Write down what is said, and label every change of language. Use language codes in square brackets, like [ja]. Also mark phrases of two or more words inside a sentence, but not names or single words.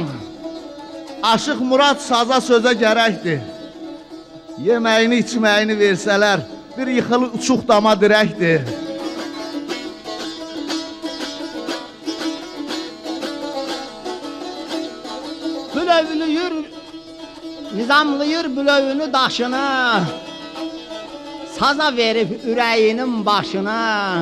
[tr] Aşık Murat saza söze gerekti. Yemeğini içmeğini verseler bir yıkılı uçuk dama direkti. [az] Bülövlüyür, nizamlıyır bülövünü daşını. Saza verip ürəyinin başına.